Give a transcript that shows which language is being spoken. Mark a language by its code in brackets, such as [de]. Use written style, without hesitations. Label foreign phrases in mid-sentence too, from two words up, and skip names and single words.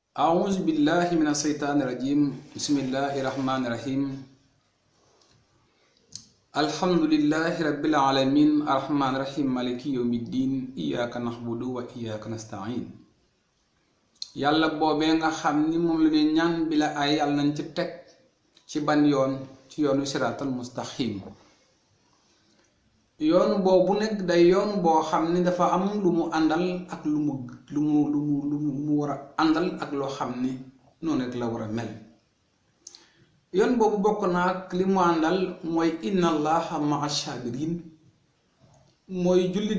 [ar] أعوذ بالله من الشيطان الرجيم بسم الله الرحمن الرحيم الحمد لله رب العالمين الرحمن الرحيم مالك يوم الدين إياك نعبد وإياك نستعين [wo] yàlla boobee nga xam ni moom la ñuy ñaan bi la ay yàlla nañ ci teg ci ban yoon ci yoonu [ar] الصراط المستقيم [wo] yoon boobu nekk day yoon boo xam ni dafa am lu mu àndal ak lu mu war a àndal ak loo xam ni noonu rek la war a mel yoon boobu bokk na ak li mu àndal mooy [ar] إن الله مع الصابرين [wo] mooy jullit